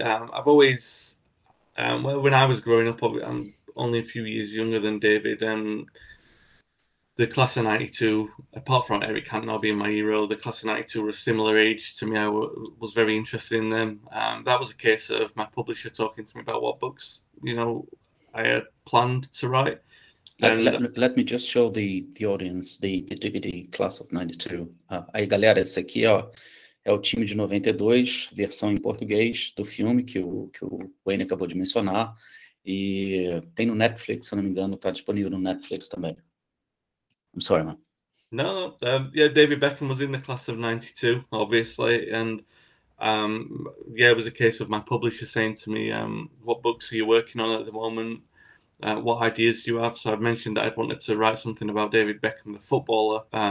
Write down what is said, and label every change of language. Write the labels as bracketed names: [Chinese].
[English] I've always, well, when I was growing up, I'm only a few years younger than David, and the class of '92, apart from Eric Cantona being my hero, the class of '92 were a similar age to me. I was very interested in them. That was a case of my publisher talking to me about what books, I had planned to write. Let me just show the audience the DVD Class of 92. [Portuguese] Aí, galera, esse aqui, ó, é o time de 92, versão em português do filme que o Wayne acabou de mencionar. E tem no Netflix, se não me engano, tá disponível no Netflix também. [English] I'm sorry, man. No, yeah, David Beckham was in the class of '92, obviously, and yeah, it was a case of my publisher saying to me, "What books are you working on at the moment? What ideas do you have?" So I've mentioned that I'd wanted to write something about David Beckham, the footballer.